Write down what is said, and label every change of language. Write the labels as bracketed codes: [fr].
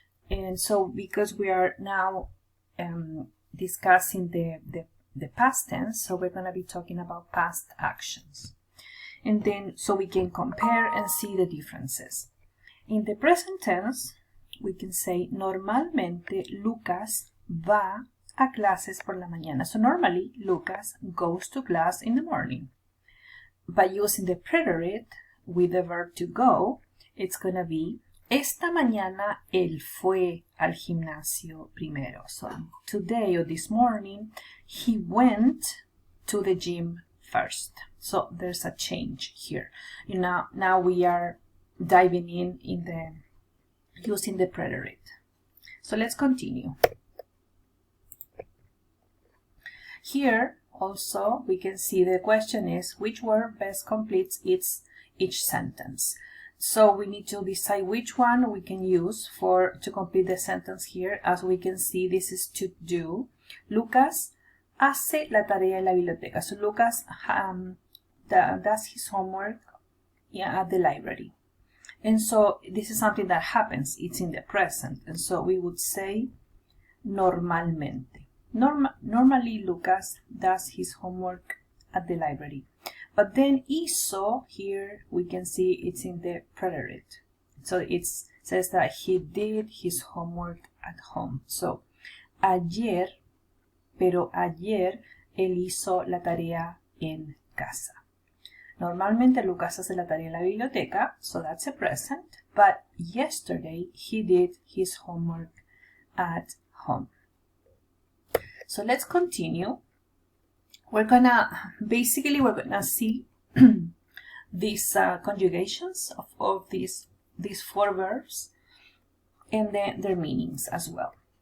[en] And so because we are now discussing the past tense, so we're going to be talking about past actions. And then so we can compare and see the differences. In the present tense, we can say [es] normalmente Lucas va a clases por la mañana. [en] So normally Lucas goes to class in the morning. By using the preterite with the verb to go, it's going to be [es] esta mañana él fue al gimnasio primero. [en] So today or this morning he went to the gym first. So there's a change here. Now we are diving in the using the preterite. So let's continue. Here also we can see the question is which word best completes each sentence. So we need to decide which one we can use to complete the sentence here. As we can see, this is to do. [es] Lucas hace la tarea en la biblioteca. [en] So Lucas does his homework at the library. And so this is something that happens. It's in the present. And so we would say normalmente. Normally Lucas does his homework at the library. But then hizo, here we can see it's in the preterite. So it says that he did his homework at home. [es] So ayer, pero ayer él hizo la tarea en casa. Normalmente Lucas hace la tarea en la biblioteca, [en] so that's a present. But yesterday he did his homework at home. So let's continue. We're gonna see these conjugations of these 4 verbs and then their meanings as well.